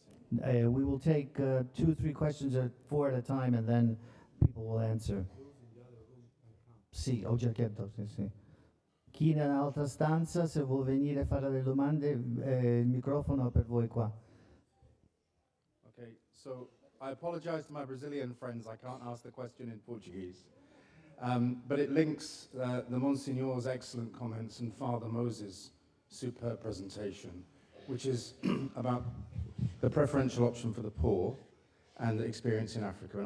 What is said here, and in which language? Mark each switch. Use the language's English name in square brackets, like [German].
[English] We will take 2-3 questions, 4 at a time, and then people will answer. [Italian] Sì, ho già chiesto, sì, sì. Chi nell'altra stanza, se vuol venire a fare le domande, il microfono è per voi qua. [English] Okay, so I apologize to my Brazilian friends, I can't ask the question in Portuguese. But it links the Monsignor's excellent comments and Father Moses' superb presentation, which is about the preferential option for the poor and the experience in Africa.